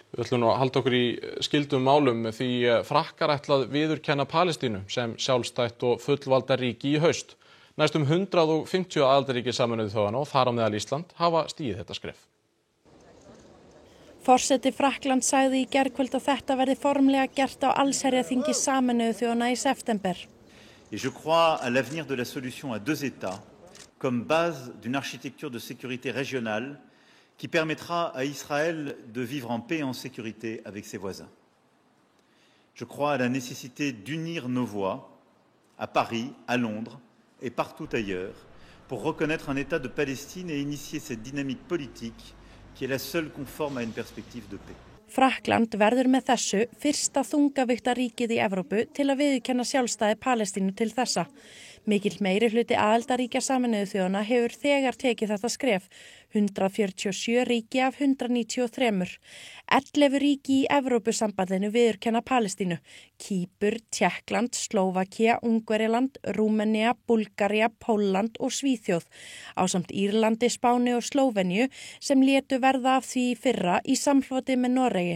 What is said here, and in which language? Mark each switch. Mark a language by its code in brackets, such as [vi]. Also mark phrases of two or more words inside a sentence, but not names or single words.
[is] Við ætlum nú að halda okkur í skyldum málum því Frakkar ætla að viðurkenna Palestínu sem sjálfstætt og fullvalda ríki í haust. Næstum 150 aðildarríki Sameinuðu þjóðanna og þar á meðal Ísland hafa stigið þetta skref. Forseti Frakkland sagði í gærkvöld að þetta verði formlega gert á allsherjarþingi Sameinuðu þjóðanna í september. [fr] Et je crois à l'avenir de la solution à deux États comme base d'une architecture de sécurité régionale qui permettra à Israël de vivre en paix et en sécurité avec ses voisins. Je crois à la nécessité d'unir nos voix à Paris, à Londres et partout ailleurs pour reconnaître un État de Palestine et initier cette dynamique politique qui est la seule conforme à une perspective de paix. [is] Frakkland verður með þessu fyrsta þungavíkta ríkið í Evrópu til að viðurkenna sjálfstæði Palestínu til þessa. Mikill meiri hluti aðildarríkja Sameinuðu þjóðanna hefur þegar tekið þetta skref, 147 ríki af 193. 11 ríki í Evrópusambandinu viðurkenna Palestínu, Kýpur, Tékkland, Slóvakía, Ungverjaland, Rúmenía, Búlgaría, Pólland og Svíþjóð, ásamt Írlandi, Spáni og Slóveníu sem létu verða af því í fyrra í samhloti með Noregi.